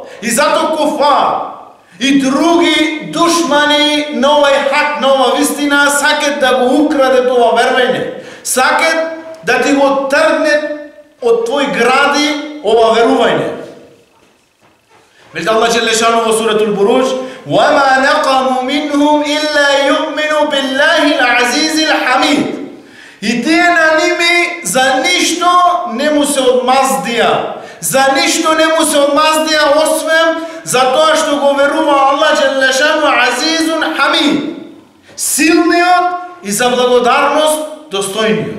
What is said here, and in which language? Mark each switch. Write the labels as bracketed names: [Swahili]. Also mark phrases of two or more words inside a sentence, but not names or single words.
[Macedonian] И затоа куфар и други душмани на овај хак, на ова вистина, сакат да го украдат ова вервење. Сакат да ти го тргнат од твој гради ова верување. Велите [Arabic] الله جل شأنه [Macedonian] во суратул Буруџ: [Arabic] وَمَا نَقَمُوا مِنْهُمْ إِلَّا يُؤْمِنُوا بِاللَّهِ الْعَزِيزِ الْحَمِيدِ. [Macedonian] И тие на ними за ништо не му се одмаздија. За ништо не му се одмаздија освен за тоа што го верува [Arabic] الله جل شأنه عزيز حميد. [Macedonian] Силниот и за благодарност достојниот.